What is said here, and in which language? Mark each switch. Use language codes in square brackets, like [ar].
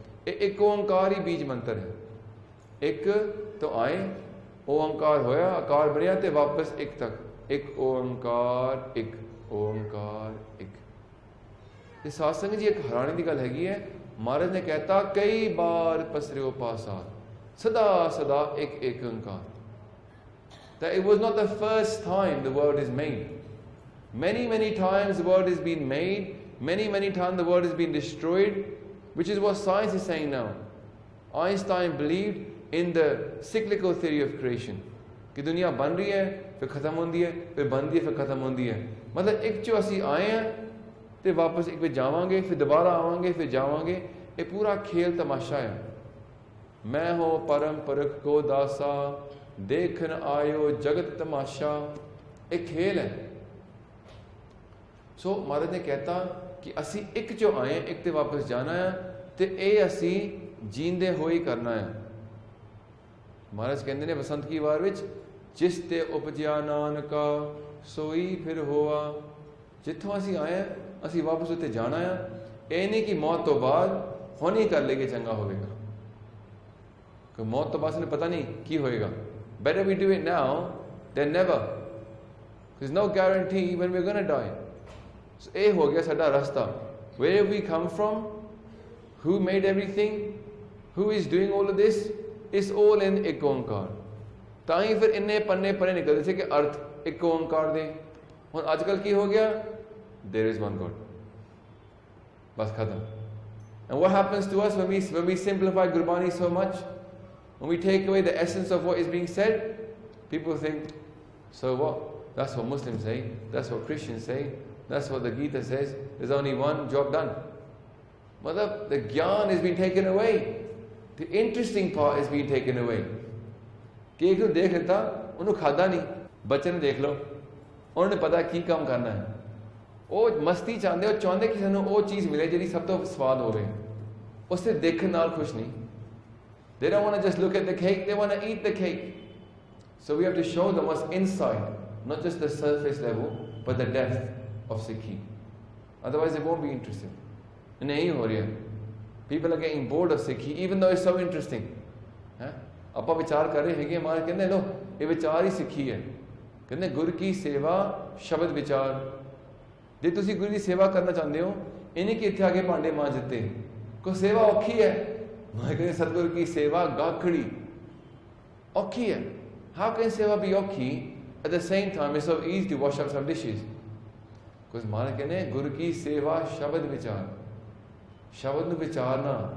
[pa] ਇਹ ਇੱਕ ਓੰਕਾਰ ਹੀ ਬੀਜ ਮੰਤਰ ਹੈ। ਇੱਕ ਤੋਂ ਆਏ, ਓੰਕਾਰ ਹੋਇਆ, ਆਕਾਰ ਬਣਿਆ ਤੇ ਵਾਪਸ ਇੱਕ ਤੱਕ। ਇੱਕ ਓੰਕਾਰ, ਇੱਕ ਓੰਕਾਰ, ਇੱਕ। ਤੇ ਸਾਧ ਸੰਗਤ ਜੀ, ਇੱਕ ਹੈਰਾਨੀ ਦੀ ਗੱਲ ਹੈਗੀ ਹੈ। ਮਹਾਰਾਜ ਨੇ ਕਹਿਤਾ ਕਈ ਬਾਰ ਪਸਰਿਓ ਪਾਸਾਰ, ਸਦਾ ਸਦਾ ਇੱਕ ਇੱਕ ਓੰਕਾਰ। [en] That it was not the first time the world is made. Many times the world has been made. Many times the world has been destroyed, which is what science is saying now. Einstein believed in the cyclical theory of creation. [hi] कि दुनिया बन रही है, फिर खत्म होती है, फिर बनती है, फिर खत्म होती है। [pa] मतलब एक चो असी आए हैं ਤੇ ਵਾਪਸ ਇੱਕ ਵਿੱਚ ਜਾਵਾਂਗੇ, ਫਿਰ ਦੁਬਾਰਾ ਆਵਾਂਗੇ, ਫਿਰ ਜਾਵਾਂਗੇ। ਇਹ ਪੂਰਾ ਖੇਲ ਤਮਾਸ਼ਾ ਹੈ। ਮੈਂ ਹੋ ਪਰਮ ਪੁਰਖ ਕੋ ਦਾਸਾ, ਦੇਖਣ ਆਇਓ ਜਗਤ ਤਮਾਸ਼ਾ। ਇਹ ਖੇਲ ਹੈ। ਸੋ ਮਹਾਰਾਜ ਨੇ ਕਹਿਤਾ ਕਿ ਅਸੀਂ ਇੱਕ ਚੋਂ ਆਏ, ਇੱਕ ਤੇ ਵਾਪਸ ਜਾਣਾ ਹੈ, ਤੇ ਇਹ ਅਸੀਂ ਜੀਂਦੇ ਹੋਏ ਕਰਨਾ ਹੈ। ਮਹਾਰਾਜ ਕਹਿੰਦੇ ਨੇ ਬਸੰਤ ਕੀ ਵਾਰ ਵਿੱਚ, ਜਿਸ ਤੇ ਉਪਜਿਆ ਨਾਨਕਾ ਸੋਈ ਫਿਰ ਹੋਆ। ਜਿੱਥੋਂ ਅਸੀਂ ਆਏ ਹਾਂ, ਅਸੀਂ ਵਾਪਸ ਉੱਥੇ ਜਾਣਾ ਆ। ਇਹ ਨਹੀਂ ਕਿ ਮੌਤ ਤੋਂ ਬਾਅਦ ਹੁਣ ਹੀ ਕਰ ਲੇਗੇ ਚੰਗਾ ਹੋਵੇਗਾ, ਕਿ ਮੌਤ ਤੋਂ ਬਾਅਦ ਸਾਨੂੰ ਪਤਾ ਨਹੀਂ ਕੀ ਹੋਏਗਾ। [en] better we do it now than never, there's no guarantee when we're going to die। [pa] so ਇਹ ਹੋ ਗਿਆ ਸਾਡਾ ਰਸਤਾ। [en] where we come from, who made everything, who is doing all of this, is all in Ik Onkar. [pa] ਤਾਂ ਹੀ ਫਿਰ ਇੰਨੇ ਪੰਨੇ ਪਰੇ ਨਿਕਲਦੇ ਸੀ ਕਿ ਅਰਥ ਇੱਕ ਓਂਕਾਰ ਦੇ। ਹੁਣ ਅੱਜ ਕੱਲ੍ਹ ਕੀ ਹੋ ਗਿਆ, [en] there is one God, [pa] ਬਸ ਖਤਮ। [en] and what happens to us when we simplify Gurbani so much, when we take away the essence of what is being said, people think, so what, that's what Muslims say, that's what Christians say, that's what the Gita says, there's only one, job done। matlab the gyan is being taken away, the interesting part is being taken away। [pa] ਕਿ ਇੱਕ ਨੂੰ ਦੇਖ ਲਿੱਤਾ, ਉਹਨੂੰ ਖਾਦਾ ਨਹੀਂ। ਬੱਚੇ ਨੂੰ ਦੇਖ ਲਓ, ਉਹਨੇ ਪਤਾ ਕੀ ਕੰਮ ਕਰਨਾ ਹੈ। ਉਹ ਮਸਤੀ ਚਾਹੁੰਦੇ, ਉਹ ਚਾਹੁੰਦੇ ਕਿ ਸਾਨੂੰ ਉਹ ਚੀਜ਼ ਮਿਲੇ ਜਿਹੜੀ ਸਭ ਤੋਂ ਸਵਾਦ ਹੋਵੇ। ਉਹ ਸਿਰਫ ਦੇਖਣ ਨਾਲ ਖੁਸ਼ ਨਹੀਂ, [en] They don't want to just look at the cake, they want to eat the cake. So we have to show them what's inside, not just the surface level, but the depth of Sikhi. Otherwise they won't be interested. And people are getting bored of Sikhi, even though it's so interesting. [pa] ਆਪਾਂ ਵਿਚਾਰ ਕਰ ਰਹੇ ਹੈਗੇ ਮਾਰ ਕਹਿੰਦੇ ਲੋ ਇਹ ਵਿਚਾਰ ਹੀ ਸਿੱਖੀ ਹੈ ਕਹਿੰਦੇ ਗੁਰ ਕੀ ਸੇਵਾ ਸ਼ਬਦ ਵਿਚਾਰ ਜੇ ਤੁਸੀਂ ਗੁਰੂ ਦੀ ਸੇਵਾ ਕਰਨਾ ਚਾਹੁੰਦੇ ਹੋ ਇਹਨੇ ਕਿ ਇੱਥੇ ਆ ਕੇ ਭਾਂਡੇ ਮਾਂਜ ਦਿੱਤੇ ਕੋਈ ਸੇਵਾ ਔਖੀ ਹੈ ਮੈਂ ਕਹਿੰਦੇ ਸਤਿਗੁਰ ਕੀ ਸੇਵਾ ਗਾਖੜੀ ਔਖੀ ਹੈ [en] how can ਸੇਵਾ be ਔਖੀ at the same time it's so easy to wash up some dishes [pa] ਕੁਝ ਮਾਰ ਕਹਿੰਦੇ ਗੁਰ ਕੀ ਸੇਵਾ ਸ਼ਬਦ ਵਿਚਾਰ ਸ਼ਬਦ ਨੂੰ ਵਿਚਾਰਨਾ